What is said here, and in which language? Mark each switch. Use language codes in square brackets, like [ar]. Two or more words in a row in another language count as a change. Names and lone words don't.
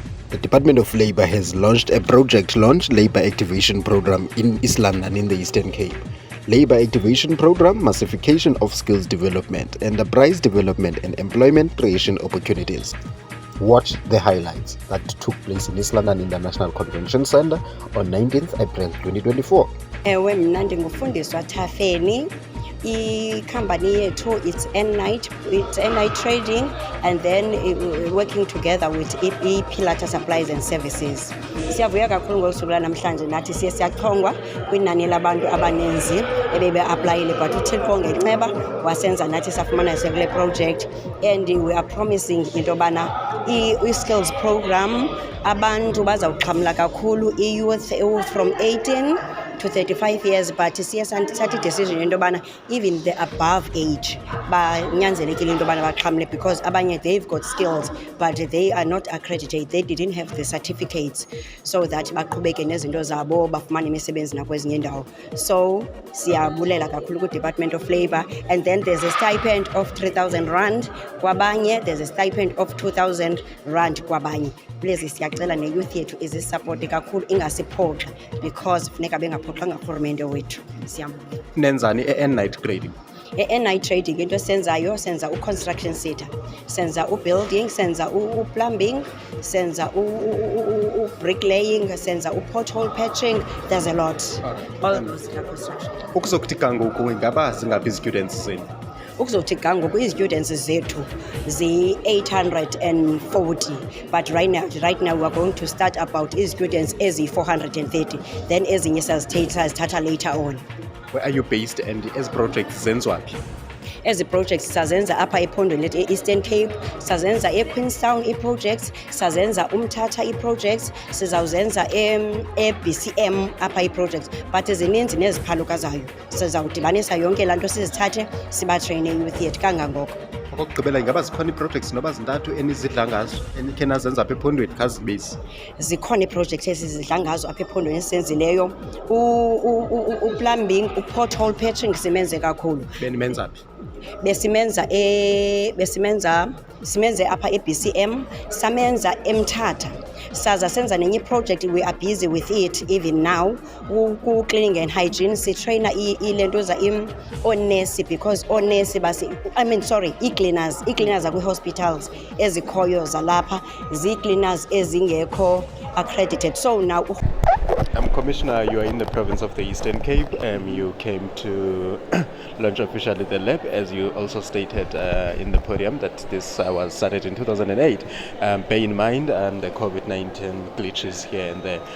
[en] The Department of Labour has launched a Project Launch Labour Activation Programme in East London in the Eastern Cape. Labour Activation Programme, Massification of Skills Development, Enterprise Development and Employment Creation Opportunities. Watch the highlights that took place in East London International Convention Centre on 19th April 2024. [xh] Ewe mna ndingufundiswa Thafeni. I-company yethu [en] it's N-Night Trading, and then working together with Pilata Supplies and Services. [xh] Siyavuya kakhulu ngolusuku namhlanje nathi siyachongwa kwinani labantu abaninzi ebebe-aplayile, but uThixo ngenceba wasenza nathi safumana kule project, [en] and we are promising [xh] into yobana [en] i-skills program [xh] abantu bazawuxhamla kakhulu i-youth [en] from 18 to 35 years, but [xh] siye sathi decision into yobana [en] even the above age [xh] banyanzelekile into yobana baxhamle, [en] because abanye they've got skills but they are not accredited, they didn't have the certificates so that [xh] baqhubeke nezinto zabo bafumane imisebenzi nakwezinye indawo. [en] So [xh] siyabulela kakhulu [en] ku-Department of Labour, and then there's a stipend of 3,000 rand kwabanye, there's a stipend of 2,000 rand kwabanye. [xh] Please siyacela ne-youth yethu izisupporte kakhulu, ingasiphoxa because funeka bengaphoxwa ngurhulumente wethu. Siyambula. Nenzani e-N-Night Trading? E-N-Night Trading into senzayo, senza [en] u-construction sector, [xh] senza u-building, senza u-plumbing, senza u-bricklaying, senza [en] u-pothole patching. There's a lot. All those construction. [xh] Ukuzokuthi kangoku ingaba zingaphi students zenu? Ukuzothi kangoku i-students zethu zi-840, [en] but right now we are going to start about i-students ezi-430, then [xh] ezinye sazithatha [en] later on. Where are you based and [xh] as projects zenzwaphi? Ezi projects sazenza apha ephondweni lethu e-Eastern Cape, sazenza e-Queenstown i-projects, sazenza uMthatha i-projects, sizawuzenza e-BCM apha i-projects, but zininzi neziphalukazayo. Sizawudibanisa yonke laa nto sizithathe sibatreyine youth yethu kangangoko. Okokugqibela ingaba zikhona ii-projects noba zintathu enizidla ngazo enikhe nazenza apha ephondweni khazibezi? Zikhona ii-projects ezizidla ngazo apha ephondweni esizenzileyo. U-plumbing, [en] u-pothole patching [xh] simenze kakhulu. Benimenza phi? Simenze apha e-BCM, samenza eMthatha. Saza senza nenye [en] project, we are busy with it even now. Ku-cleaning and hygiene [xh] sitraina ilentoza oonesi, because oonesi ii-cleaners zakwi-hospitals ezikhoyo zalapha zii-cleaners ezingekho accredited. [en] So now Commissioner, you are in the province of the Eastern Cape. You came to launch officially the lab, as you also stated in the podium that this was started in 2008. Bear in mind the COVID-19 glitches here and there.